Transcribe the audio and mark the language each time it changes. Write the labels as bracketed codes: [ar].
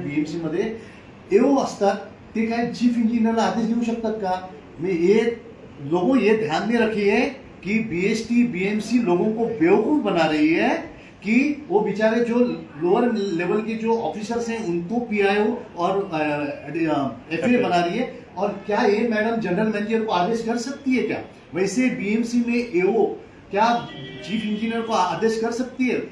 [mr] BMC मध्ये AO असतात ते काय चीफ इंजिनियरला आदेश देऊ शकतात का. [hi] लोगों ये ध्यान में रखिए कि BST BMC लोगों को बेवकूफ बना रही है कि वो बेचारे जो लोअर लेवल के जो ऑफिसर्स हैं उनको PIO और FA बना रही है. और क्या ये मैडम जनरल मैनेजर को आदेश कर सकती है क्या. वैसे BMC में AO क्या चीफ इंजीनियर को आदेश कर सकती है.